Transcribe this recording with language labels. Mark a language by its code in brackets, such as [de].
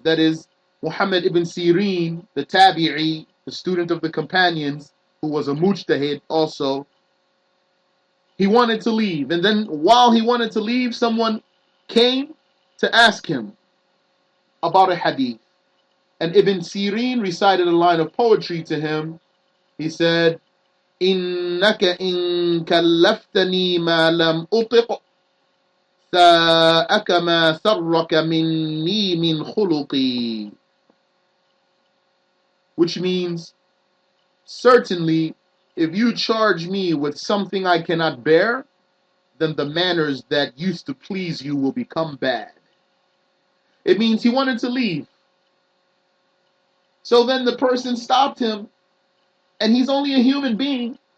[en] That is, Muhammad ibn Sirin, the tabi'i, the student of the companions, who was a mujtahid also, he wanted to leave. And then while he wanted to leave, someone came to ask him about a hadith. And Ibn Sirin recited a line of poetry to him. He said, [ar] إنك إن كلفتني ما لم أطق ساءك ما سرك مني من خلقي. [en] Which means, certainly, if you charge me with something I cannot bear, then the manners that used to please you will become bad. It means he wanted to leave. So then the person stopped him, and he's only a human being.